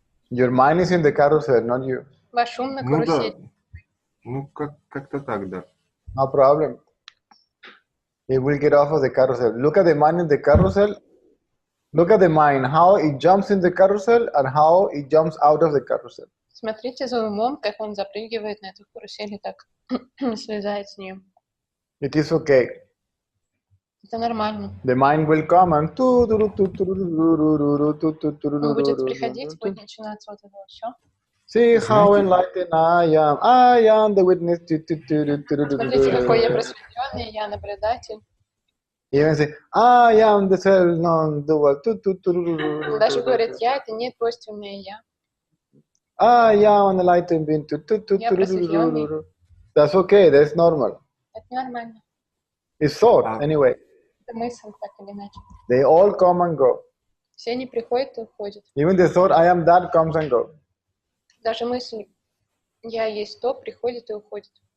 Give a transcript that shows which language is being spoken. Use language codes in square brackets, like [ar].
[en] Your mind is in the carousel, not you. [ru] Ваш ум на Ну да. карусели. Ну, как-то так, да. [en] No problem. It will get off of the carousel. Look at the mind in the carousel. Look at the mind, how it jumps in the carousel and how it jumps out of the carousel. [ru] Смотрите за умом, как он запрыгивает на эту карусель и так слезает с нее. [en] It is okay. [ru] Это нормально. [en] The mind will come and [ru] Он будет приходить, будет начинаться вот это все. [en] see how enlightened I am. I am the witness. [ru] Смотрите, какой я просветленный, я наблюдатель. [en] Even say, I am the self-known dual. [ru] Он даже говорит, я — это не двойственное я. [en] I am enlightened being. [ru] Я просветленный. [en] That's okay. That's normal. [ru] Это нормально. [en] It's thought anyway. [ru] Это мысль, так или иначе. [en] They all come and go. [ru] Все они приходят и уходят. [en] Even the thought I am that comes and goes. [ru] Даже мысль «я есть то» приходит и уходит.